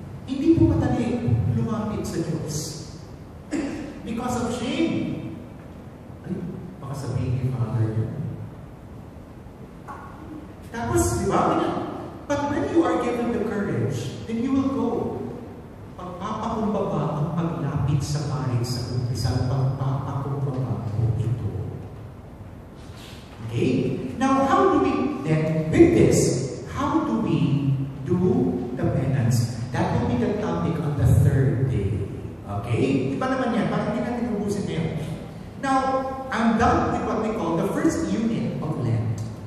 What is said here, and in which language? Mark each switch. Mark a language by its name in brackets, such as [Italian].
[Filipino] Hindi po madali lumapit sa Diyos. [English] Because of shame. [Filipino] Ay, baka sabihin ni Father yun. Tapos, di ba? [English] But when you are given the courage, then you will go. [Filipino] Pagpapakumbaba ang paglapit sa paring sa umpisa, pagpapakumbaba po ito. [English] Okay? Now, how do we, then, with this, how do we do the penance? That will be the topic on the third day. Okay? [Filipino] Iba naman yan, parang hindi natin ubusin ngayon. [English] Now, I'm done with what we call the first unit of Lent.